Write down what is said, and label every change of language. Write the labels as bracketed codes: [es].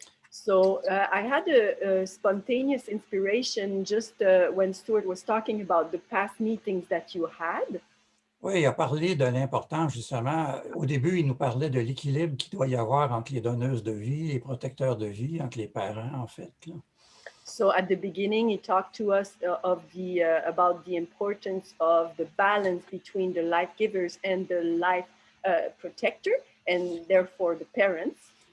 [en] So I had a spontaneous inspiration just when Stuart was talking about the past meetings that you had. [fr] Oui, il a parlé de l'importance, justement. Au début, il nous parlait de l'équilibre qu'il doit y avoir entre les donneuses de vie, les protecteurs de vie, entre les parents, en fait. Là. [en] So at the beginning, he talked to us about the importance of the balance between the life givers and the life protector, and therefore the parents.